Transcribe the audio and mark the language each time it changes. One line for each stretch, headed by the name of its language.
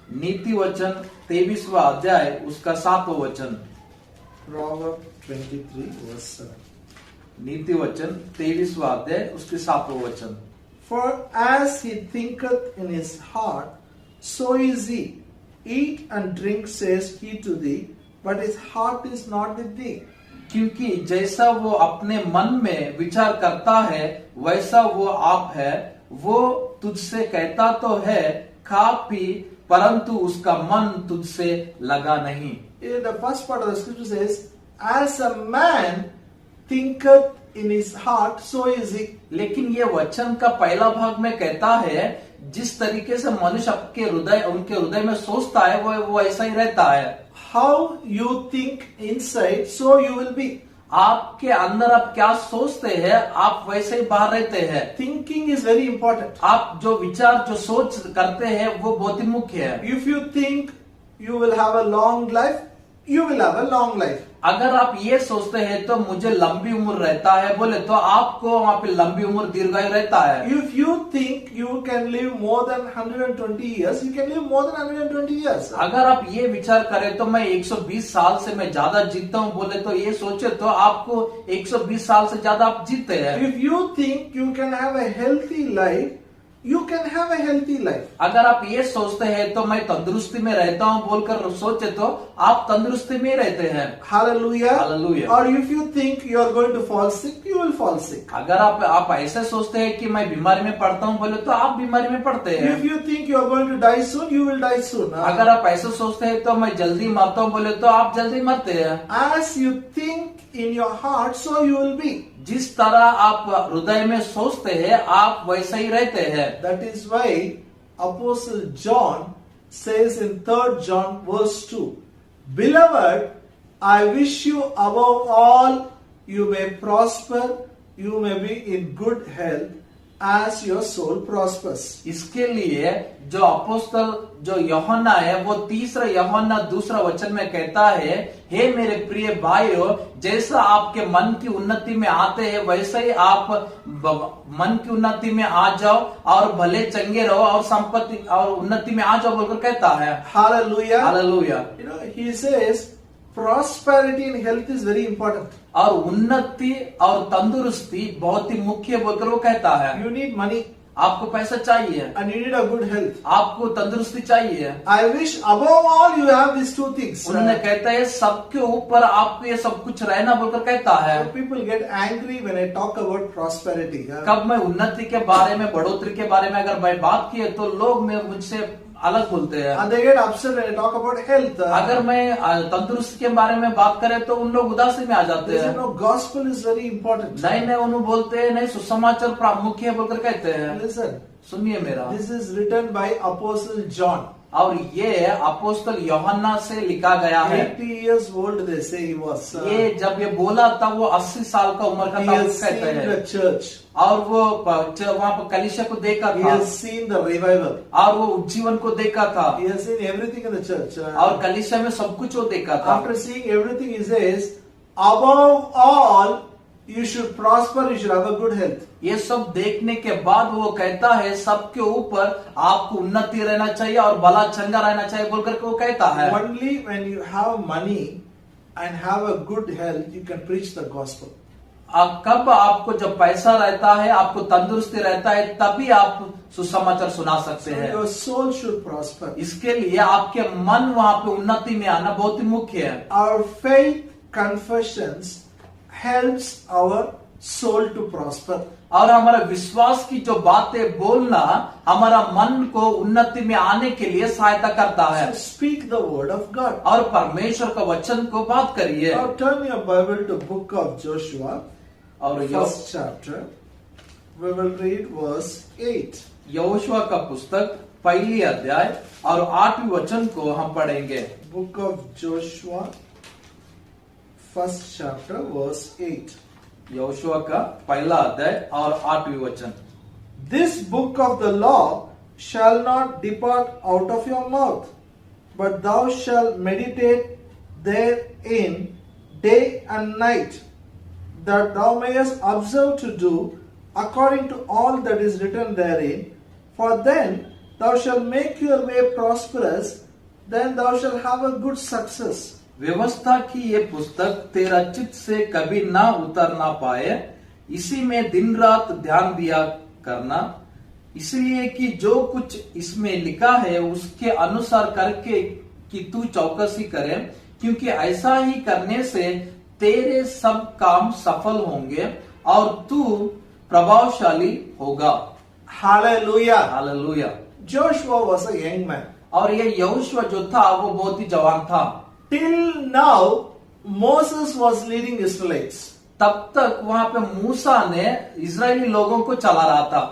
Hindi: नीति वचन 23वां अध्याय उसका 7वां वचन.
English: Proverbs 23 verse 7.
Hindi: नीति वचन 23वां अध्याय उसके 7वां वचन.
English: For as he thinketh in his heart, so is he. Eat and drink, says he to thee, but his heart is not with thee.
Hindi: क्योंकि जैसा वो अपने मन में विचार करता है वैसा वो आप है. वो तुझसे कहता तो है खा पी, परंतु उसका मन तुझसे लगा नहीं.
English: The first part of the scripture says, as a man thinketh in his heart, so is he.
Hindi: लेकिन ये वचन का पहला भाग में कहता है जिस तरीके से मनुष्य उनके हृदय में सोचता है वो ऐसा ही रहता है.
English: How you think inside, so you will be.
Hindi: आपके अंदर आप क्या सोचते हैं आप वैसे ही बाहर रहते हैं.
English: Thinking is very important.
Hindi: आप जो विचार जो सोच करते हैं वो बहुत ही मुख्य है.
English: If you think you will have a long life, you will have a long life.
Hindi: अगर आप ये सोचते हैं तो मुझे लंबी उम्र रहता है बोले तो आपको वहाँ पे लंबी उम्र दीर्घायु रहता है.
English: If you think you can live more than 120 years, you can live more than 120 years.
Hindi: अगर आप ये विचार करें तो मैं 120 साल से मैं ज्यादा जीता हूँ बोले तो ये सोचे तो आपको 120 साल से ज्यादा आप जीते हैं.
English: If you think you can have a healthy life, you can have a healthy life.
Hindi: अगर आप ये सोचते हैं तो मैं तंदुरुस्ती में रहता हूँ बोलकर सोचे तो आप तंदुरुस्ती में रहते हैं.
English: Hallelujah. Hallelujah. Or if you think you are going to fall sick, you will fall sick.
Hindi: अगर आप ऐसे सोचते हैं कि मैं बीमारी में पड़ता हूँ बोले तो आप बीमारी में पड़ते हैं.
English: If you think you are going to die soon, you will die soon.
Hindi: अगर आप ऐसे सोचते हैं तो मैं जल्दी मरता हूँ बोले तो आप जल्दी मरते हैं.
English: As you think in your heart, so you will be.
Hindi: जिस तरह आप हृदय में सोचते हैं आप वैसे ही रहते हैं।
English: That is why Apostle John says in 3 John verse 2, Beloved, I wish you above all you may prosper, you may be in good health as your soul prospers.
Hindi: इसके लिए जो अपोस्तल जो यूहन्ना है वो 3 यूहन्ना 2 वचन में कहता है, हे मेरे प्रिय भाइयों, जैसा आपके मन की उन्नति में आते हैं वैसे ही आप मन की उन्नति में आ जाओ और भले चंगे रहो और संपत्ति और उन्नति में आ जाओ बोलकर कहता है।
English: Hallelujah.
Hindi: Hallelujah.
English: You know, he says prosperity and health is very important.
Hindi: और उन्नति और तंदुरुस्ती बहुत ही मुख्य बोलकर वो कहता है।
English: You need money
Hindi: आपको पैसा चाहिए
English: and you need a good health.
Hindi: आपको तंदुरुस्ती चाहिए।
English: I wish above all you have these two things.
Hindi: उन्होंने कहता है सबके ऊपर आपको ये सब कुछ रहना बोलकर कहता है।
English: People get angry when I talk about prosperity.
Hindi: कब मैं उन्नति के बारे में बढ़ोतरी के बारे में अगर मैं बात की तो लोग मुझसे अलग बोलते हैं।
English: And they get upset when I talk about health.
Hindi: अगर मैं तंदुरुस्ती के बारे में बात करें तो उन लोग उदासी में आ जाते
English: They say,
Hindi: हैं।
English: no, gospel is very important.
Hindi: नहीं नहीं उन्होंने बोलते हैं नहीं सुसमाचार प्रामुख्य है बोलकर कहते हैं।
English: Listen,
Hindi: सुनिए मेरा,
English: this is written by Apostle John.
Hindi: और ये अपोस्तल यूहन्ना से लिखा गया है।
English: 80 years old they say he was.
Hindi: ये जब ये बोला तब वो 80 साल का उम्र का
English: He
Hindi: था
English: has
Hindi: कहते
English: seen
Hindi: हैं।
English: the church.
Hindi: और वो वहाँ पर कलीसिया को देखा
English: He
Hindi: था
English: has seen the revival.
Hindi: और वो उज्जीवन को देखा था
English: He has seen everything in the church.
Hindi: और कलीसिया में सब कुछ वो देखा था।
English: After seeing everything, he says, above all, you should prosper, you should have a good health.
Hindi: ये सब देखने के बाद वो कहता है सबके ऊपर आपको उन्नति रहना चाहिए और भला चंगा रहना चाहिए बोलकर के वो कहता है।
English: Only when you have money and have a good health, you can preach the gospel.
Hindi: कब आपको जब पैसा रहता है आपको तंदुरुस्ती रहता है तभी आप सुसमाचार सुना सकते
English: So
Hindi: हैं।
English: your soul should prosper.
Hindi: इसके लिए आपके मन वहाँ पे उन्नति में आना बहुत ही मुख्य है।
English: Our faith confessions helps our soul to prosper.
Hindi: और हमारा विश्वास की जो बातें बोलना हमारा मन को उन्नति में आने के लिए सहायता करता है।
English: So speak the word of God.
Hindi: और परमेश्वर का वचन को बात करिए।
English: Now turn your Bible to book of Joshua,
Hindi: और
English: first chapter. We will read verse 8.
Hindi: Yehoshua का पुस्तक 1 अध्याय और 8वें वचन को हम पढ़ेंगे।
English: Book of Joshua, first chapter, verse 8.
Hindi: Yehoshua का 1 अध्याय और 8वें वचन।
English: This book of the law shall not depart out of your mouth, but thou shalt meditate therein day and night, that thou mayest observe to do according to all that is written therein. For then thou shalt make your way prosperous, then thou shalt have a good success.
Hindi: व्यवस्था की ये पुस्तक तेरा चित्त से कभी ना उतर ना पाए, इसी में दिन रात ध्यान दिया करना, इसलिए कि जो कुछ इसमें लिखा है उसके अनुसार करके कि तू चौकसी करे, क्योंकि ऐसा ही करने से तेरे सब काम सफल होंगे और तू प्रभावशाली होगा।
English: Hallelujah.
Hindi: Hallelujah.
English: Joshua was a young man.
Hindi: और ये यहोशुआ जो था वो बहुत ही जवान था।
English: Till now, Moses was leading Israelites.
Hindi: तब तक वहां पे मूसा ने इजरायली लोगों को चला रहा था।